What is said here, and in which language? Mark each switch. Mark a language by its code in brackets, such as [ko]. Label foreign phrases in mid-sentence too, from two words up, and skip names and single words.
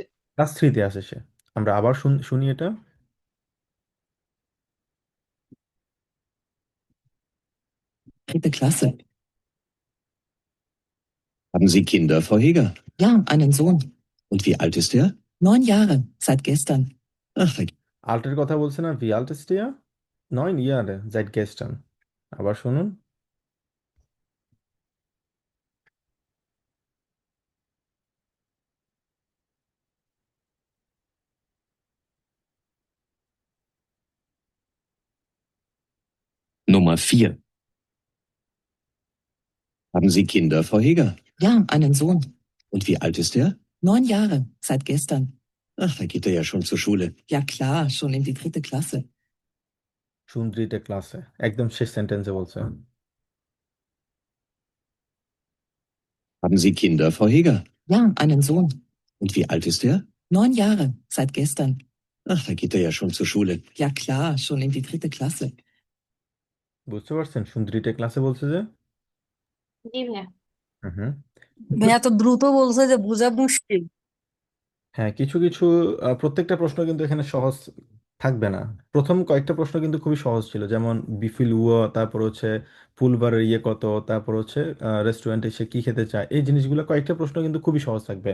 [bn] ক্লাস 3তে আসে সে। আমরা আবার শুনি এটা। [de] 3. Klasse. Haben Sie Kinder, Frau Heger? Ja, einen Sohn. Und wie alt ist er? 9 Jahre, seit gestern. Ach, da [bn] আল্টের কথা বলছে না, [de] wie alt ist er 9 Jahre seit gestern. [bn] আবার শুনুন। [de] Nummer 4. Haben Sie Kinder, Frau Heger? Ja, einen Sohn. Und wie alt ist er? 9 Jahre, seit gestern. Ach, da geht er ja schon zur Schule. Ja klar, schon in die dritte Klasse. dritte Klasse [bn] একদম শেষ সেন্টেন্সে বলছে। [de] Haben Sie Kinder, Frau Heger? Ja, einen Sohn. Und wie alt ist er? 9 Jahre, seit gestern. Ach, da geht er ja schon zur Schule. Ja klar, schon in die dritte Klasse. [bn] বুঝতে পারছেন [de] dritte Klasse [bn] বলছে যে। জি ভাইয়া। হুম। ভাইয়া তো দ্রুত বলছে যে বোঝা মুশকিল। হ্যাঁ, কিছু কিছু প্রত্যেকটা প্রশ্ন কিন্তু এখানে সহজ থাকবে না। প্রথম কয়েকটা প্রশ্ন কিন্তু খুবই সহজ ছিল, যেমন [de] wie viel Uhr, [bn] তারপর হচ্ছে পুলবারের ইয়ে কত, তারপর হচ্ছে রেস্টুরেন্টে সে কি খেতে চায়, এই জিনিসগুলো কয়েকটা প্রশ্ন কিন্তু খুবই সহজ থাকবে।